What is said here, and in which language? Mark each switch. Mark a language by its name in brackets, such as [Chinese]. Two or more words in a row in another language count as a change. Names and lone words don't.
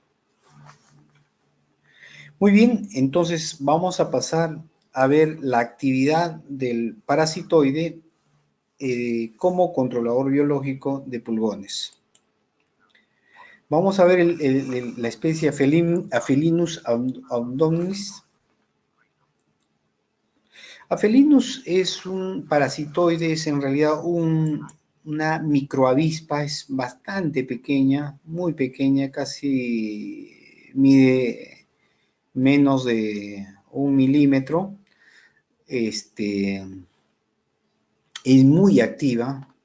[Spanish] Muy bien, entonces vamos a pasar a ver la actividad del parasitoide como controlador biológico de pulgones. Vamos a ver la especie Aphelinus abdominis. Aphelinus es un parasitoide, es en realidad una microavispa, es bastante pequeña, muy pequeña, casi mide menos de 1 milímetro. Es muy activa.